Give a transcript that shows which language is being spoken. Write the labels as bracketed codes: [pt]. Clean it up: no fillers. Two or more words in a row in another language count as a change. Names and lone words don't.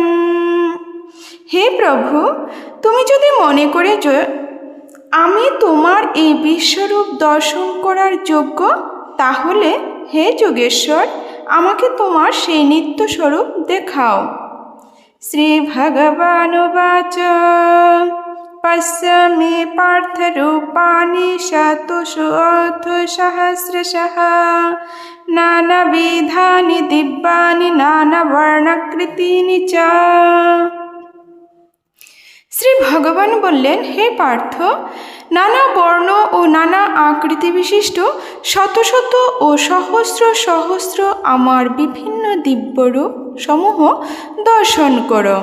[bn] হে প্রভু, তুমি যদি মনে করে যে আমি তোমার এই বিশ্বরূপ দর্শন করার যোগ্য, তাহলে হে যোগেশ্বর, আমাকে তোমার সেই নিত্য স্বরূপ দেখাও। [sa] শ্রী ভগবানুবাচ পশ্য মে পার্থ রূপাণি শতশো সহস্রশঃ নানাবিধানি দিব্যানি নানাবর্ণাকৃতিনি চ। [bn] শ্রী ভগবান বললেন, হে পার্থ, নানা বর্ণ ও নানা আকৃতি বিশিষ্ট শত শত ও সহস্র সহস্র আমার বিভিন্ন দিব্যরূপ সমূহ দর্শন করো।